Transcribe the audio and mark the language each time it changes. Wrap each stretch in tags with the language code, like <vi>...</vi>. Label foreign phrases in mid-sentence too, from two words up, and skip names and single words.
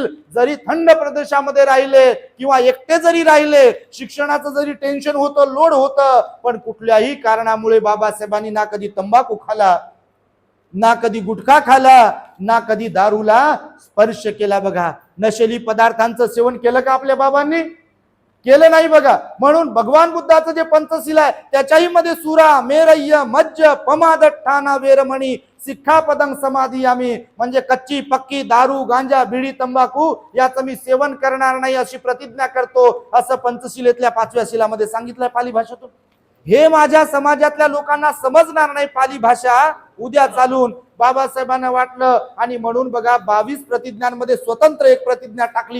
<mr>जरी थंड प्रदेशामध्ये राहिले किंवा एकटे जरी राहिले, शिक्षणाचं जरी टेन्शन होतं, लोड होतं, पण कुठल्याही कारणामुळे बाबासाहेबांनी ना कधी तंबाखू खाला, ना कधी गुटखा खाला, ना कधी दारूला स्पर्श केला. बघा, नशेली पदार्थांचं सेवन केलं का आपल्या बाबांनी? केलं नाही बघा. म्हणून भगवान बुद्धाचं जे पंचशील आहे त्याच्याही मध्ये</mr> <pi>सुरा मेरय्य मज्ज पमादठ्ठाना वेरमणी सिक्खापदं समाधियामी,</pi> <mr>म्हणजे कच्ची पक्की दारू, गांजा, बिडी, तंबाखू याचं मी सेवन करणार नाही अशी प्रतिज्ञा करतो, असं पंचशिलेतल्या 5व्या शिलामध्ये सांगितलंय पाली भाषेतून. हे माझ्या समाजातल्या लोकांना समजणार नाही पाली भाषा उद्या चालून. बाबासाहेबांना वाटलं, आणि म्हणून बघा 22 प्रतिज्ञांमध्ये स्वतंत्र एक प्रतिज्ञा टाकली.</mr>